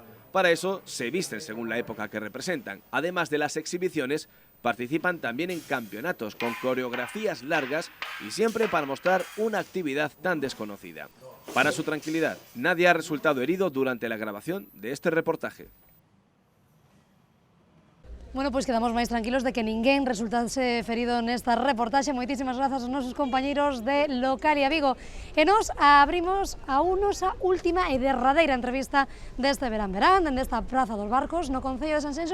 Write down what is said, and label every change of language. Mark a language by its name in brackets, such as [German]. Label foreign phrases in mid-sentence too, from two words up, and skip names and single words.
[Spanish] Para eso se visten según la época que representan. Además de las exhibiciones, participan también en campeonatos con coreografías largas y siempre para mostrar una actividad tan desconocida. Para su tranquilidad, nadie ha resultado herido durante la grabación de este reportaje. [Galician] Bueno, pois quedamos máis tranquilos de que ninguén resultase ferido nesta reportaxe. Moitísimas grazas aos nosos compañeiros de Localia Vigo. E nos abrimos a nosa última e derradeira entrevista deste verán, desta Praza dos Barcos, no Concello de Sanxenxo.